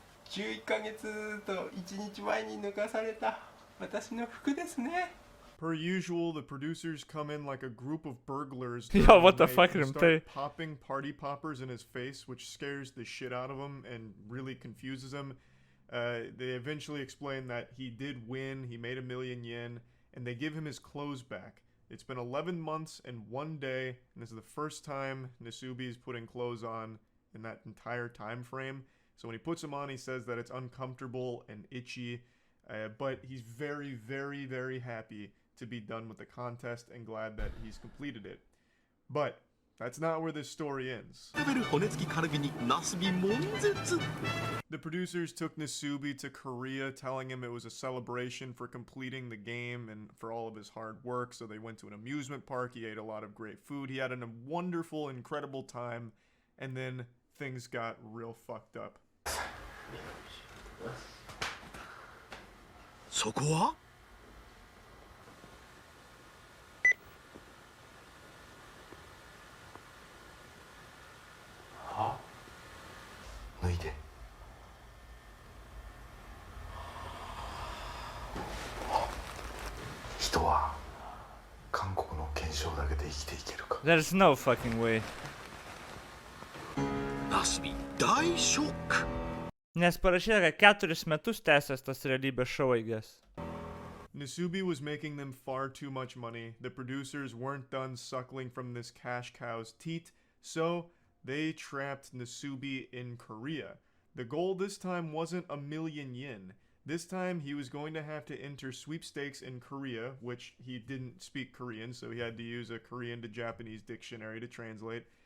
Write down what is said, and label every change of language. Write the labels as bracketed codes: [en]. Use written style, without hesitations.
[ja] 11ヶ月と1日前に抜かされた私の服ですね。 [en] Per usual, the producers come in like a group of burglars. Yo, what the night fuck, and Rimte? start popping party poppers in his face, which scares the shit out of him and really confuses him. They eventually explain that he did win, he made 1 million yen, and they give him his clothes back. It's been 11 months and 1 day, and this is the first time Nasubi's putting clothes on in that entire time frame. So when he puts them on, he says that it's uncomfortable and itchy, but he's very, very, very happy to be done with the contest and glad that he's completed it. But that's not where this story ends. [ja] 食べる骨付きカルビにナスビ悶絶。 [en] The producers took Nasubi to Korea, telling him it was a celebration for completing the game and for all of his hard work. So they went to an amusement park. He ate a lot of great food. He had a wonderful, incredible time. And then things got real fucked up. [ja] そこは脱いで。人は韓国の憲章だけで生きていけるか。 [en] There's no fucking way. [ja] ナスビ大ショック。 [lt] Nes parašyta, kad 4 metus tęsęs tas realybės show, [en] I guess. Nasubi was making them far too much money. The producers weren't done suckling from this cash cow's teat, So they trapped Nasubi in Korea. The goal this time wasn't 1,000,000 yen. This time he was going to have to enter sweepstakes in Korea, which he didn't speak Korean, so he had to use a Korean to Japanese dictionary to translate.